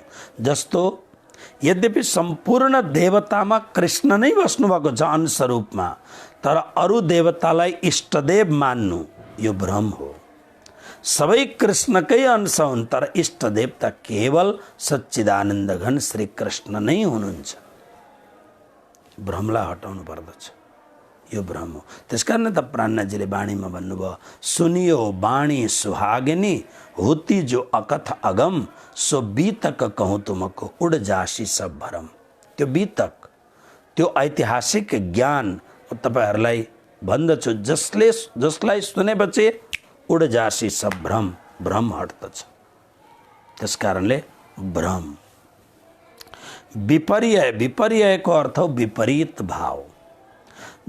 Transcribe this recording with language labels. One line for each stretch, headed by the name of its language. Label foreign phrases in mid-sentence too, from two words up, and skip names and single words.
Nepali: जस्तो यद्यपि सम्पूर्ण देवतामा कृष्ण नै बस्नुभएको छ अंशरूपमा, तर अरू देवतालाई इष्टदेव मान्नु यो भ्रम हो। सबै कृष्णकै अंश हुन् तर इष्टदेव त केवल सच्चिदानन्द घन श्री कृष्ण नै हुनुहुन्छ। भ्रमलाई हटाउनु पर्दछ, यो भ्रम हो। त्यसकारण त प्राणजीले बाणीमा भन्नुभयो,
Hindi: सुनियो बाणी सुहागिनी होती जो अकथ अगम सो बीतक कहूँ तुमको उड जासी सब भरम।
Nepali: त्यो बीतक, त्यो ऐतिहासिक ज्ञान तपाईहरूलाई भन्दछु, जसलाई सुनेपछि
Hindi: उड जासी सब भ्रम,
Nepali: भ्रम हट्दछ। त्यसकारणले भ्रम। विपर्यय, विपर्ययको अर्थ हो विपरीत भाव।